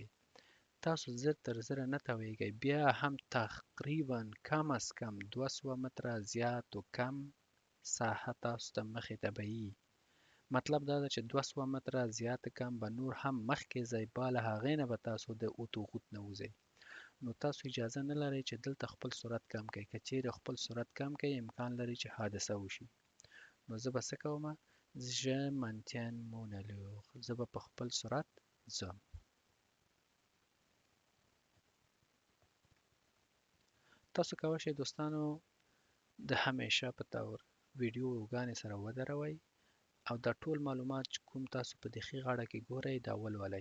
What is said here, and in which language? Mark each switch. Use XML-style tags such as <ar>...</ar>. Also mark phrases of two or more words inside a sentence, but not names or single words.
<ps>تاسو زر تر زره نه تاویږئ، بیا هم تقریبا کم از کم 200 متره زیات و کم ساحه تاسو ته مخې ته به یي. مطلب دا ده چې 200 متره زیات کم به نور هم مخکې ځئ، با له هغې نه به تاسو د اتوغوت نه وځئ. نو تاسو اجازه نه لرئ چې دلته خپل سرعت کم کړئ. که چیرې خپل سرعت کم کړئ، امکان لري چې حادثه وشي. نو زه به څه کومه؟</ps> <fr>je maintiens mon allure،</fr> <ps>زه به په خپل سرعت ځم. تاسو کولی شئ دوستانو د همیشه په طور ویډیوګانې سره ودروئ او دا ټول معلومات چې کوم تاسو په دې ښي غاړه کې ګورئ دا ولولئ.</ps>